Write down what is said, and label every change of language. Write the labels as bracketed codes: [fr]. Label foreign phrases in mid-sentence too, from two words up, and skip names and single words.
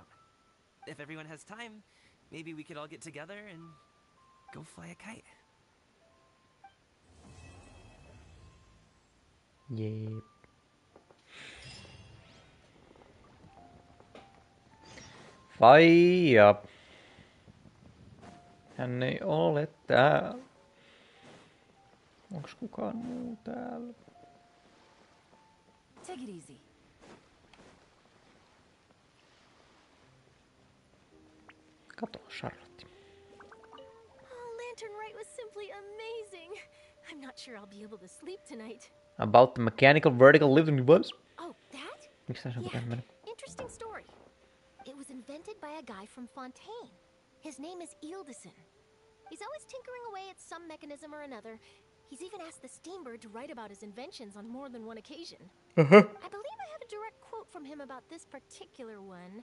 [en] If everyone has time, maybe we could all get together and go fly a kite. Yep. [fi] Faija. Hän ei ole täällä. Onks kukaan muu täällä? [en] Take it easy. [fi] Kato, Charlotte. [en] Oh, Lantern Rite was simply amazing. I'm not sure I'll be able to sleep tonight. About the mechanical vertical lifting device. Oh, that? [fi] Miksi tässä on tämmönen? [en] Interesting story. It was invented by a guy from Fontaine. His name is Eloisia. He's always tinkering away at some mechanism or another. He's even asked the Steambird to write about his inventions on more than one occasion. I believe I have a direct quote from him about this particular one.